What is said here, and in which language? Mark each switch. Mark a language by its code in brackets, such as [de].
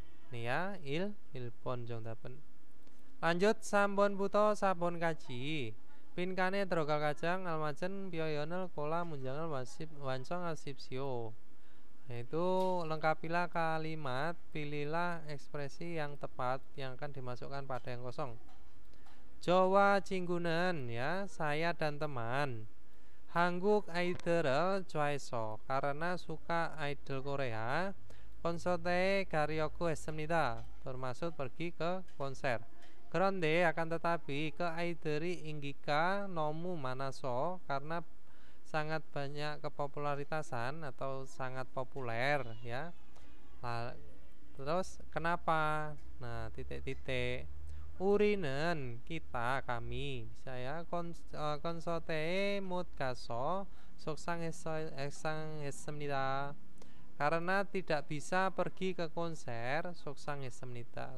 [id] nih ya, [ko] 일본 정답은. [id] Lanjut [ko] 3번부터 4번까지 빈칸에 들어갈 가장 알맞은 표현을 골라 문장을 완성하십시오. [id] Yaitu lengkapilah kalimat, pilihlah ekspresi yang tepat yang akan dimasukkan pada yang kosong. [ko] 저와 친구는 [id] ya, saya dan teman. [ko] 한국 아이들을 좋아해서 [id] karena suka idol Korea. [ko] 콘서트에 가려고 했습니다. [id] termasuk pergi ke konser. [ko] 그런데 [id] akan tetapi ke [ko] 아이들이 인기가 너무 많아서 [id] karena sangat banyak kepopularitasan atau sangat populer ya. Terus kenapa? Nah, titik-titik. [ko] 우리는 [id] kita kami saya [ko] 콘서트에 못 가서 속상했습니다. [id] Karena tidak bisa pergi ke konser, [ko] 속상했습니다.